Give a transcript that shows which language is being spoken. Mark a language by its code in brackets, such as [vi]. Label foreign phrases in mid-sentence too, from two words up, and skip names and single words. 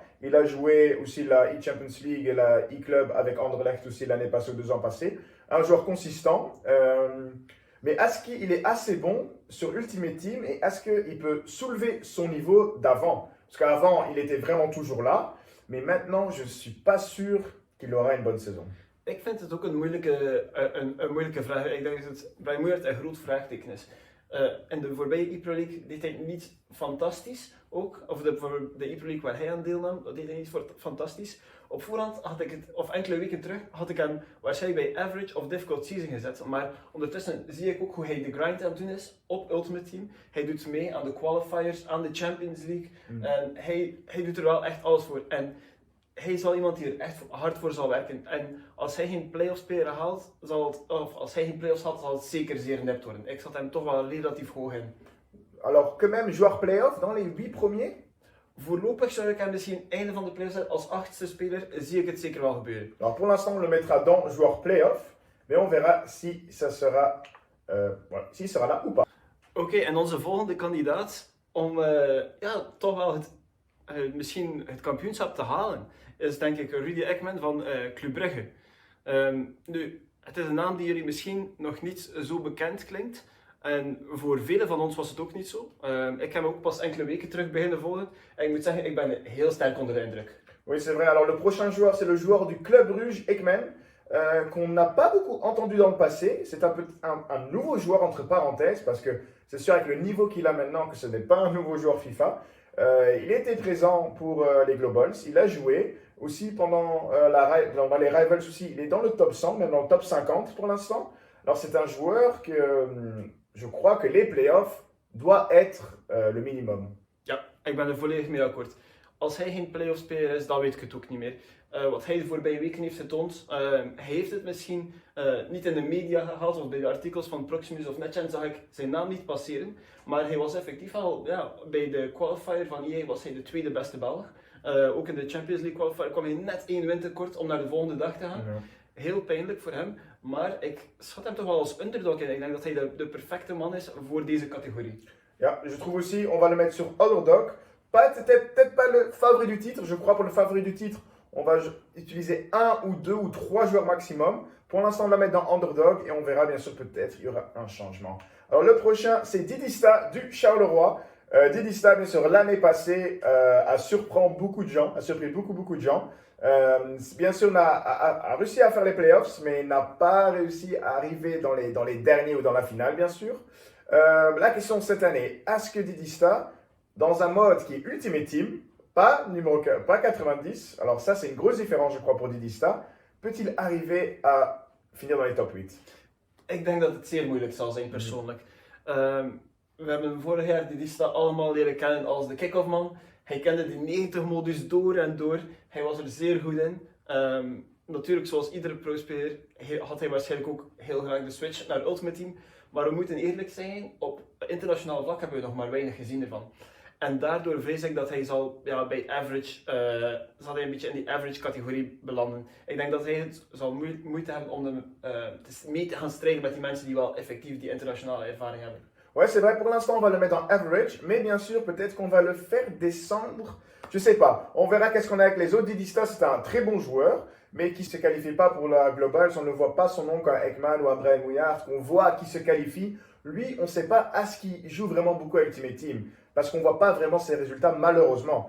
[fr] Il a joué aussi la e-Champions League et la e-Club avec Anderlecht aussi l'année passée ou 2 ans passés. Un joueur consistant. Mais est-ce qu'il est assez bon sur Ultimate Team et est-ce qu'il peut soulever son niveau d'avant? Parce qu'avant, il était vraiment toujours là. Mais maintenant, je ne suis pas sûr qu'il aura une bonne saison. [nl] Ik vind het ook een moeilijke vraag. Ik denk dat het bij Mouillard een groot vraagteken is. In de voorbije ePro League deed hij niet fantastisch ook. Of voor de ePro League waar hij aan deelnam, dat deed hij niet fantastisch. Op voorhand had ik het, of enkele weken terug, had ik hem waarschijnlijk bij average of [en] difficult season [nl] gezet. Maar ondertussen zie ik ook hoe hij de grind aan het doen is op Ultimate Team. Hij doet mee aan de qualifiers, aan de Champions League. En hij doet er wel echt alles voor. En hij is wel iemand die er echt hard voor zal werken. En als hij geen playoffs haalt, zal het zeker zeer nipt worden. Ik zat hem toch wel relatief hoog in. [fr] Alors, quand même, joueur playoff dans les 8 premiers? [nl] Voorlopig zou ik hem misschien einde van de playoffs zetten. Als 8e speler zie ik het zeker wel gebeuren. [fr] Alors, pour l'instant, on le mettra dans joueur playoff. Mais on verra si ça sera, s'il sera là ou pas. [nl] Oké, en onze volgende kandidaat om toch wel misschien het kampioenschap te halen, is denk ik Rudy Ekman van Club Brugge. Nu, het is een naam die jullie misschien nog niet zo bekend klinkt. En voor velen van ons was het ook niet zo. Ik heb hem ook pas enkele weken terug beginnen volgen. En ik moet zeggen, ik ben heel sterk onder de indruk. [fr] Oui, c'est vrai. Alors, le prochain joueur, c'est le joueur du Club Bruges, Ekman, qu'on n'a pas beaucoup entendu dans le passé. C'est un nouveau joueur, entre parenthèses, parce que c'est sûr, avec le niveau qu'il a maintenant, que ce n'est pas un nouveau joueur FIFA. Il était présent pour les Globals, il a joué aussi pendant dans les Rivals aussi, il est dans le top 100, même dans le top 50 pour l'instant. Alors c'est un joueur que je crois que les playoffs doit être le minimum. [nl] Ja, ik ben er volledig mee akkoord. Als hij geen playoff speler is, dan weet ik het ook niet meer. Wat hij de voorbije weken heeft getoond, hij heeft het misschien niet in de media gehaald of bij de artikels van Proximus of NetGen zag ik zijn naam niet passeren. Maar hij was effectief al, bij de qualifier van EA was hij de tweede beste Belg. Ook in de Champions League qualifier kwam hij net 1 win tekort om naar de volgende dag te gaan. heel pijnlijk voor hem. Maar ik schat hem toch wel als underdog in. Ik denk dat hij de perfecte man is voor deze categorie. [fr] Yeah, je trouve aussi, on va le mettre sur underdog. Peut-être pas le favori du titre. Je crois pour le favori du titre, on va utiliser un ou deux ou trois joueurs maximum. Pour l'instant, on va mettre dans underdog et on verra bien sûr peut-être il y aura un changement. Alors le prochain, c'est Didista du Charleroi. Didista, bien sûr, l'année passée a surpris beaucoup de gens. De gens. Bien sûr, a réussi à faire les playoffs, mais n'a pas réussi à arriver dans les derniers ou dans la finale, bien sûr. La question cette année, est-ce que Didista, dans un mode qui est Ultimate Team, pas 90, alors ça c'est une grosse différence je crois pour Didista, peut-il arriver à finir dans les top 8? [nl] Ik denk dat het zeer moeilijk zal zijn persoonlijk. We hebben vorig jaar Didista allemaal leren kennen als de [en] kick-off man. [nl] Hij kende die 90 modus door en door. Hij was er zeer goed in. Natuurlijk, zoals iedere pro-speler had hij waarschijnlijk ook heel graag de switch naar Ultimate Team. Maar we moeten eerlijk zijn, op internationaal vlak hebben we nog maar weinig gezien ervan. En daardoor vrees ik dat hij zal bij average, zal hij een beetje in die average categorie belanden. Ik denk dat hij het zal moeite hebben om mee te gaan strijden met die mensen die wel effectief die internationale ervaring hebben. [fr] Ouais, c'est vrai, pour l'instant, on va le mettre en average, mais bien sûr, peut-être qu'on va le faire descendre. Je sais pas. On verra qu'est-ce qu'on a avec les autres. Didista, c'était un très bon joueur, mais qui ne se qualifie pas pour la globale. On ne voit pas son nom comme Ekman ou André Mouillard, qu'on voit qui se qualifie. Lui, on ne sait pas à ce qu'il joue vraiment beaucoup à Ultimate Team, parce qu'on ne voit pas vraiment ses résultats, malheureusement.